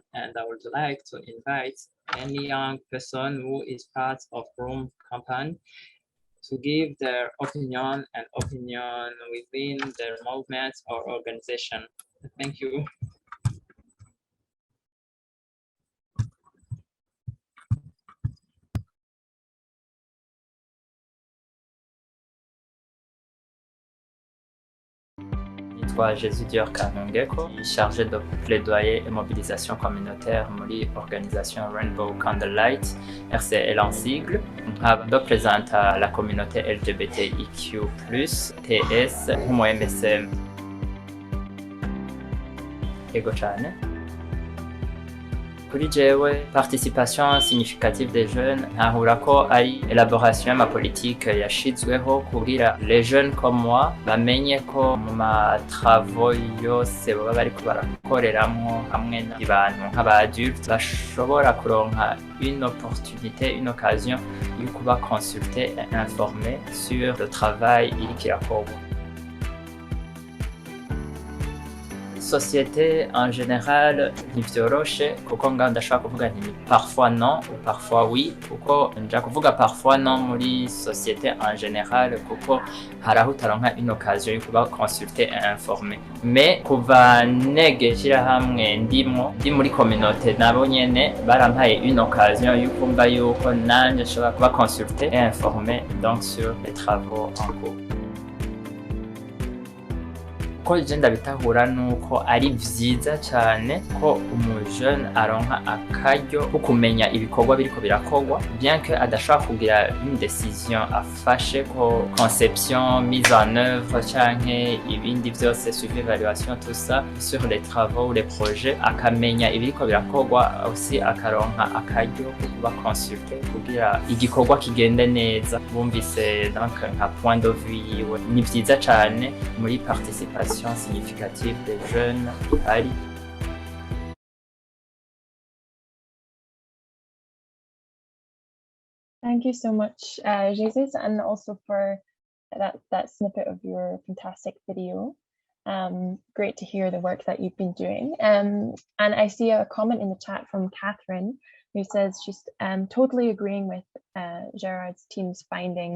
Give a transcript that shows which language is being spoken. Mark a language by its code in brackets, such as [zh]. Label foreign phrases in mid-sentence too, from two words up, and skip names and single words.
[en] And I would like to invite any young person who is part of Room campaign to give their opinion within their movement or organization. Thank you. [fr] Nitwa Jesus Dior Kantukego, chargé de plaidoyer et mobilisation communautaire muri organisation Rainbow Candlelight, RCL en sigle. Je représente la communauté LGBTIQ+, TS, Homo MSM. [rn] Ego cyane. Kuri jewe, [fr] participation significative des jeunes [rn] ntahura ko ari élaboration y'ama politique yashizweho kugira [fr] les jeunes comme moi [rn] bamenye ko mu matravaux yose baba bariko barakoreramwo hamwe n'abantu nk'aba adultes bashobora kuronka [fr] une opportunité, une occasion [rn] yo kuba [fr] consulter et informer sur le travail [rn] iriko irakorwa. [fr] Société en général [rn] ntivyoroshe kuko nga ndashaka kuvuga nti [fr] parfois non ou parfois oui, [rn] kuko nja kuvuga [fr] parfois non muri société en général [rn] kuko haraho utaronka [fr] une occasion [rn] yo kuba [fr] consulter et informer. [rn] Mais kuva negeshira hamwe ndi muri communauté nabo nyene barampaye [fr] une occasion [rn] yo kumva yuko nanje nshobora kuba [fr] consulter et informer donc sur les travaux en cours. [rn] Ko jenda bitahura nuko ari vyiza cyane ko umujene aronka akaryo ko kumenya ibikorwa biriko birakorwa, [fr] bien que [rn] adashaka kugira [fr] une décision [rn] afashe ko [fr] conception, mise en œuvre [rn] canke ibindi vyose [fr] suivi évaluation tout ça sur les travaux ou les projets, [rn] akamenya ibiriko birakorwa aussi akaronka akaryo ko kuba consulter kugira igikorwa kigende neza. Bumvise donc nka [fr] point de vue [rn] yiwe ni vyiza cyane muri [fr] participation significative des jeunes [rn] ari. [en] Thank you so much, Jesus, and also for that snippet of your fantastic video. Great to hear the work that you've been doing. And I see a comment in the chat from Catherine, who says she's totally agreeing with Gerard's team's finding.